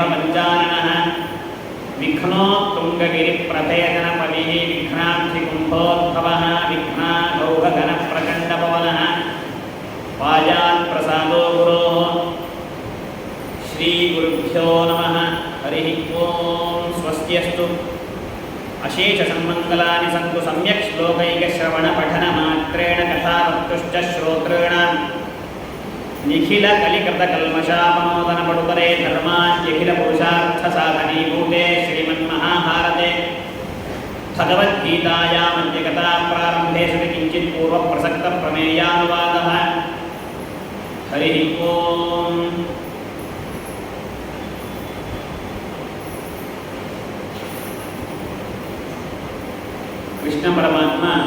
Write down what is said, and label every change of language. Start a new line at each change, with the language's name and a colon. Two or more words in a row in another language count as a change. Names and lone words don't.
Sanskrit: ಪಂಚಾನನಃ ವಿಘ್ನೋ ತುಂಗಗಿರಿಪ್ರಭೇದನಪದಿಃ ವಿಘ್ನಾರ್ಥಿಕುಂಭೋದ್ಭವಃ ವಿಘ್ನಾಘೌಘಘನಪ್ರಚಂಡಪವನಃ ವಾಜಾತ್ಪ್ರಸಾದೋ ಗುರೋಃ ಶ್ರೀಗುರುಭ್ಯೋ ನಮಃ ಹರಿಃ ಓಂ ಸ್ವಸ್ತಿಯಸ್ತು ಅಶೇಷಸನ್ಮಂಗಲಾನಿ ಸಂತು ಸಮ್ಯಕ್ ಶ್ಲೋಕೈಕಶ್ರವಣಪಠನಮಾತ್ರೇಣ ಕಥಾವಕ್ತುಶ್ಚ ಶ್ರೋತॄಣಾಂ ನಿಖಿಲಕಲಿಕೃತಕಲ್ಮಷಾಪನೋದನಪಡುಪರೆ ಧರ್ಮಾನ್ಯಖಿಲಪುರುಷಾರ್ಥಸಾಧನೀಭೂತೆ ಶ್ರೀಮನ್ಮಹಾಭಾರತೆ ಭಗವದ್ಗೀತಾಯಾಮದ್ಯಕಥಾಪ್ರಾರಂಭೆ ಸತಿ ಕಿಂಚಿತ್ ಪೂರ್ವಪ್ರಸಕ್ತಪ್ರಮೇಯಾನುವಾದಃ ಹರಿಃ ಓಂ ಕೃಷ್ಣ ಪರಮಾತ್ಮ